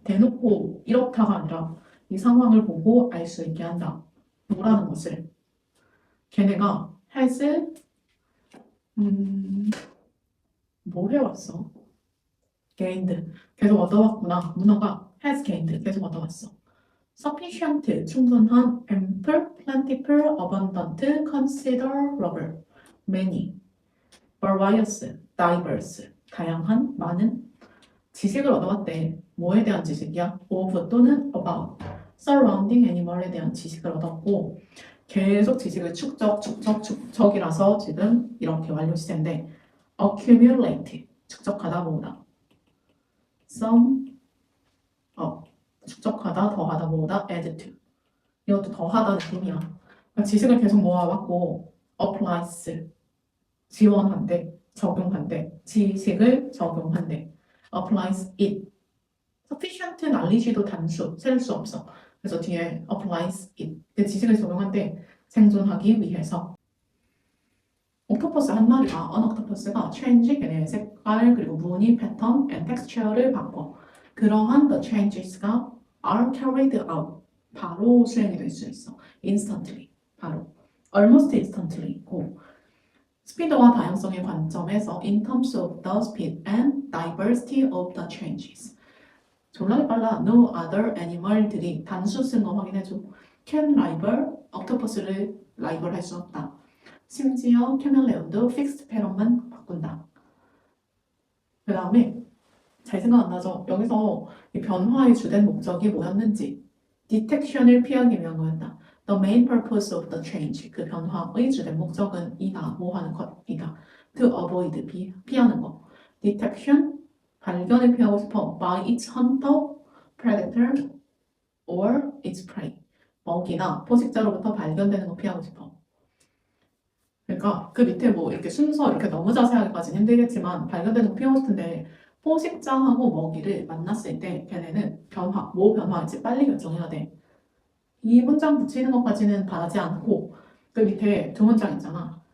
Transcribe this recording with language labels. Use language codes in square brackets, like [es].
[ko] 대놓고 이렇다가 아니라 이 상황을 보고 알 수 있게 한다. 뭐라는 것을 걔네가 has 뭐 해왔어? gained 계속 얻어왔구나. 문어가 [en] has gained [ko] 계속 얻어왔어. [en] sufficient 충분한 ample, plentiful, abundant, considerable, many, various, diverse [ko] 다양한, 많은 지식을 얻어왔대. 뭐에 대한 지식이야? of 또는 about surrounding animal에 대한 지식을 얻었고 계속 지식을 축적이라서 지금 이렇게 완료 시제인데 accumulate 축적하다 모으다 sum up 축적하다 더하다 모으다 add to 이것도 더하다 느낌이야. 지식을 계속 모아왔고 applies 지원한대, 적용한대, 지식을 적용한대, [en] applies it. sufficient knowledge도 [ko] 단수, 셀 수 없어. 그래서 뒤에 [en] applies it. [ko] 그 지식을 적용한대, 생존하기 위해서. 옥토퍼스 한 마리가, 언옥토퍼스가 change, 걔네의 색깔, 그리고 무늬, 패턴, and texture를 바꿔. 그러한 [en] the changes가 are carried out. [ko] 바로 수행이 될 수 있어. instantly. 바로. [en] almost instantly. [ko] 고. 스피드와 다양성의 관점에서 [en] in terms of the speed and diversity of the changes. [ko] 졸라게 빨라. [en] No other animal들이 [ko] 단수 쓴 거 확인해줘. [en] can rival, [ko] 옥토퍼스를 라이벌 할 수 없다. 심지어 캐멜레온도 픽스드 패런만 바꾼다. 그 다음에 잘 생각 안 나죠? 여기서 이 변화의 주된 목적이 뭐였는지 디텍션을 피하기 위한 거였다. [en] The main purpose of the change, [ko] 그 변화의 주된 목적은 이다. 뭐 하는 것이다. [en] To avoid, [ko] 피하는 거. Detection, 발견을 피하고 싶어. [en] By its hunter, predator, or its prey. [ko] 먹이나 포식자로부터 발견되는 거 피하고 싶어. 그러니까 그 밑에 뭐 이렇게 순서 이렇게 너무 자세하게까지는 힘들겠지만 발견되는 거 피하고 싶은데 포식자하고 먹이를 만났을 때 걔네는 변화, 뭐 변화할지 빨리 결정해야 돼. 이 문장 붙이는 것까지는 바라지 않고 그 밑에 두 문장 있잖아.